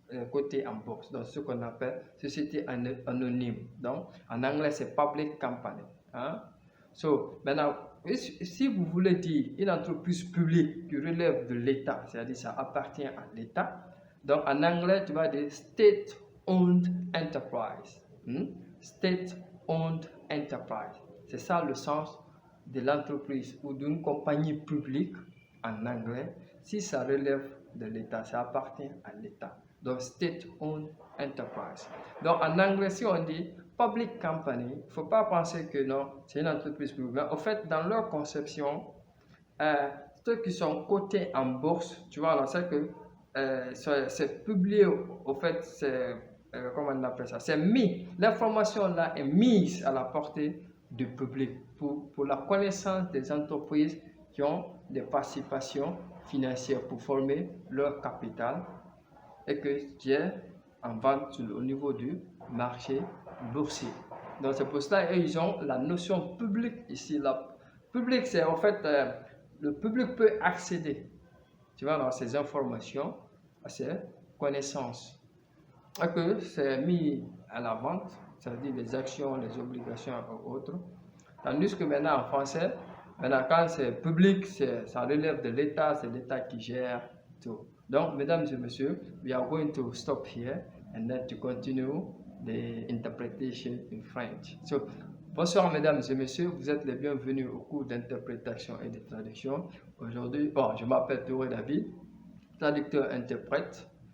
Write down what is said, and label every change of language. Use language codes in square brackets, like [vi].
[fr] Côté en bourse, donc ce qu'on appelle société anonyme. Donc en anglais c'est public company. Hein? So maintenant, si vous voulez dire une entreprise publique qui relève de l'État, c'est-à-dire ça appartient à l'État, donc en anglais tu vas dire state-owned enterprise. [en] State-owned enterprise. [fr] C'est ça le sens de l'entreprise ou d'une compagnie publique en anglais. Si ça relève de l'État, ça appartient à l'État. [en] Donc, state-owned enterprise. [fr] Donc, en anglais, si on dit public company, il ne faut pas penser que non, c'est une entreprise publique. Mais en fait, dans leur conception, ceux qui sont cotés en bourse, tu vois, c'est que c'est publié, au fait, c'est, comment on appelle ça, c'est mis, l'information là est mise à la portée du public pour la connaissance des entreprises qui ont des participations financières pour former leur capital et qui est en vente au niveau du marché boursier. Donc c'est pour cela qu'ils ont la notion publique ici. La public, c'est en fait, le public peut accéder, tu vois, dans ces informations, à ces connaissances. Et que c'est mis à la vente, c'est-à-dire les actions, les obligations et autres. Tandis que maintenant en français, maintenant quand c'est public, ça relève de l'État, c'est l'État qui gère tout. Donc, mesdames et messieurs, [en] we are going to stop here and then to continue the interpretation in French. [fr] So, bonsoir mesdames et messieurs, vous êtes les bienvenus au cours d'interprétation et de traduction. Aujourd'hui, bon, je m'appelle Touré David, traducteur-interprète.